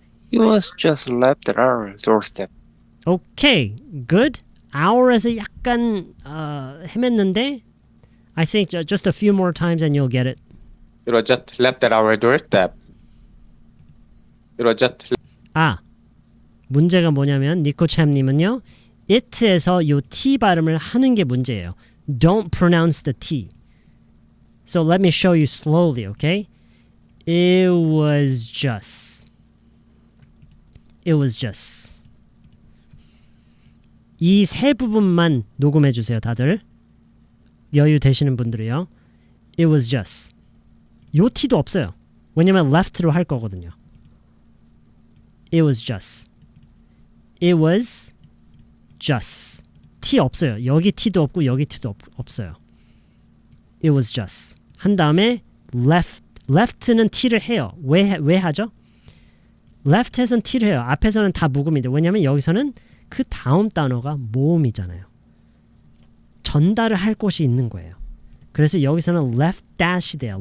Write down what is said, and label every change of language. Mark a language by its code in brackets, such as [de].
[en] It was just left at our doorstep. Okay, good. [ko] Our에서 약간 헤맸는데 [en] I think just a few more times and you'll get it. It was just left at our doorstep. It was just. [ko] 문제가 뭐냐면 니코참님은요, it에서 요 t 발음을 하는 게 문제예요. [en] Don't pronounce the t. So let me show you slowly, okay? It was just. It was just. [ko] 이 세 부분만 녹음해 주세요, 다들. 여유 되시는 분들이요. [en] It was just. [ko] 요 t도 없어요. 왜냐면 left로 할 거거든요. [en] It was just. It was just. [ko] T 없어요. 여기 T도 없고 여기 T도 없어요. It was just. 한 다음에 left는 t를 해요. 왜 하죠? left에서는 t를 해요. 앞에서는 다 묵음인데 왜냐면 여기서는 그 다음 단어가 모음이잖아요. 전달을 할 곳이 있는 거예요. 그래서 여기서는 left dash이 돼요.